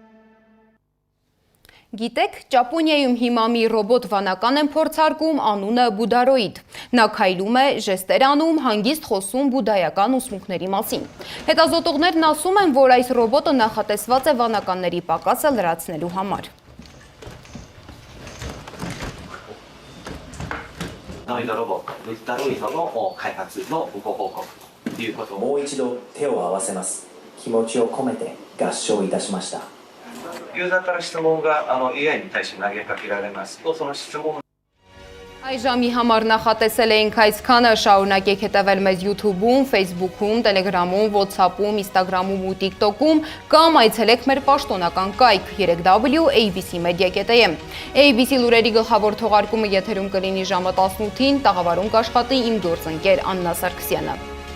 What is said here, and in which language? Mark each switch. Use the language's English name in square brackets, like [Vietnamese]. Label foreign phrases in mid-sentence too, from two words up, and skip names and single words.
[Armenian] Գիտեք, Ճապոնիայում հիմա մի ռոբոտ վանական են փորձարկում, անունը Բուդարոիդ։ Նա քայլում է, ժեստեր անում, հանգիստ խոսում բուդայական ուսմունքների մասին։ Հետազոտողներն ասում են, որ այս ռոբոտը նախատեսված է վանականների պակասը լրացնելու համար։ [Japanese] ノイドロボット、ブッダロイドの開発のご報告ということをもう一度手を合わせます。気持ちを込めて合唱いたしました。ユーザーから質問がAI に対して投げかけられますと、その質問 [Armenian] Այս ժամի համար նախատեսել էինք այսքանը, շարունակեք հետևել մեզ YouTube-ում, Facebook-ում, Telegram-ում, WhatsApp-ում, Instagram-ում ու TikTok-ում կամ այցելեք մեր պաշտոնական կայք 3w.abcmedia.am։ ABC լուրերի գլխավոր թողարկումը եթերում կլինի ժամը 18-ին, տաղավարում կաշխատի իմ գործընկեր Աննա Սարգսյանը։